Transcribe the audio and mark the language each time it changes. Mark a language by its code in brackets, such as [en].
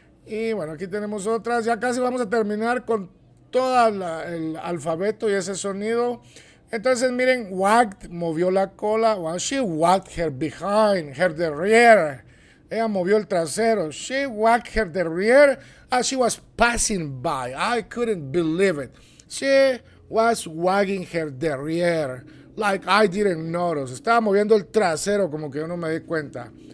[es] Y bueno, aquí tenemos otras. Ya casi vamos a terminar con todo el alfabeto y ese sonido. Entonces, miren, wagged, movió la cola. [en] Well, she wagged her behind, her derriere. [es] Ella movió el trasero. [en] She wagged her derriere as she was passing by. I couldn't believe it. She was wagging her derriere like I didn't notice. [es] Estaba moviendo el trasero como que yo no me di cuenta.